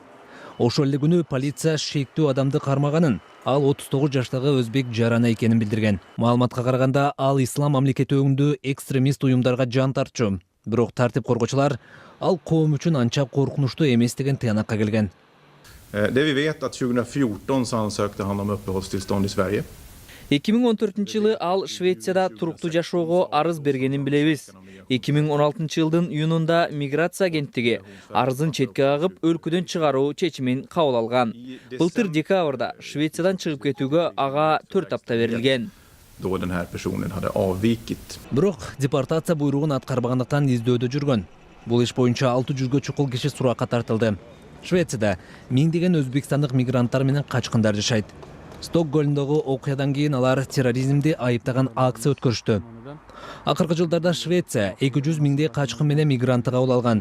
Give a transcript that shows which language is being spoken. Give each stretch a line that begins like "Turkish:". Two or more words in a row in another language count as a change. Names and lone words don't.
Kyrgyz: Ошол эле күнү полиция шектүү адамды кармаганын, ал 39 жаштагы өзбек жараны экенин билдирген. Маалыматка караганда, ал ислам мамлекети өңдүү экстремист уюмдарга жан тартчу. Бирок тартип коргоочулар ал коом үчүн анча коркунучтуу эмес деген тыянакка келген.
Swedish: Det vi vet att 2014 så ansökte han om uppehållstillstånd i Sverige.
Kyrgyz: 2014-жылы ал Швецияда туруктуу жашоого арыз бергенин билебиз. 2016-жылдын июнунда миграция агенттиги арызын четке кагып, өлкөдөн чыгаруу чечимин кабыл алган. Былтыр декабрда Швециядан чыгып кетүүгө ага 4 апта берилген.
Swedish: Då den här personen hade avvikit.
Kyrgyz: Бирок депортация буйругун аткарбагандыктан издөөдө жүргөн. Бул иш боюнча 600 чукул киши суракка тартылды. Швецияда миңдеген өзбекстандык мигранттар менен качкындар жашайт. Стокгольмдогу окуядан кийин алар терроризмди айыптаган акция өткөрүштү. Акыркы жылдарда Швеция 200 миңдей качкын менен мигрантты кабыл алган.